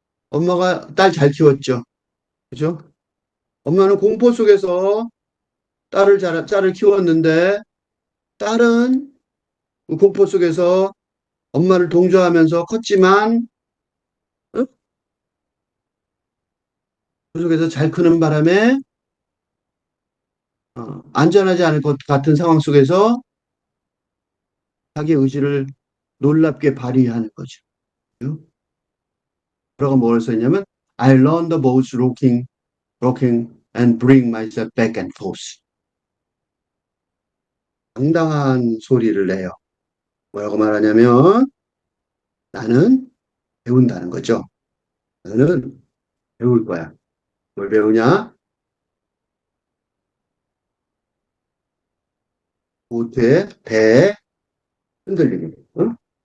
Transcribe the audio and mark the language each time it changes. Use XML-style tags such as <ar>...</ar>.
<ko>엄마가 딸 잘 키웠죠. 그죠? 엄마는 공포 속에서 딸을 키웠는데, 딸은 그 공포 속에서 엄마를 동조하면서 컸지만, 어? 그 속에서 잘 크는 바람에, 안전하지 않을 것 같은 상황 속에서 자기 의지를 놀랍게 발휘하는 거죠. 그러고 뭘 썼냐면,</ko> <en>I learned the boat rocking and bring myself back and forth.</en> <ko>당당한 소리를 내요. 뭐라고 말하냐면 나는 배운다는 거죠. 나는 배울 거야. 뭘 배우냐? 보트의 배 흔들리기. 어?</ko>